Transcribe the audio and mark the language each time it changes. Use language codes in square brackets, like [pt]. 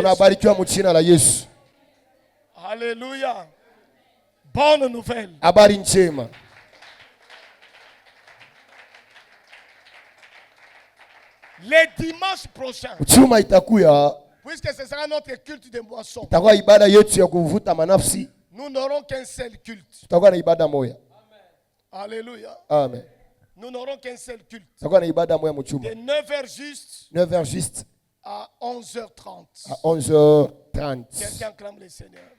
[sw] Unabarikiwa mu jina la Yesu. [fr] Alléluia. Bonne nouvelle. [sw] Habari njema. [fr] Le dimanche prochain. [sw] Uchuma itakuya. [fr] Puisque ce sera notre culte de moisson. [sw] Itakuwa ibada yetu ya kuvuta manafsi. [fr] Nous n'aurons qu'un seul culte. [sw] Tutakuwa na ibada moja. [fr] Alléluia. Amen. Nous n'aurons qu'un seul culte. [sw] Tutakuwa na ibada moja mchuma. [fr] De 9h juste. 9h juste. À 11h30. À 11h30. Quelqu'un clame le Seigneur.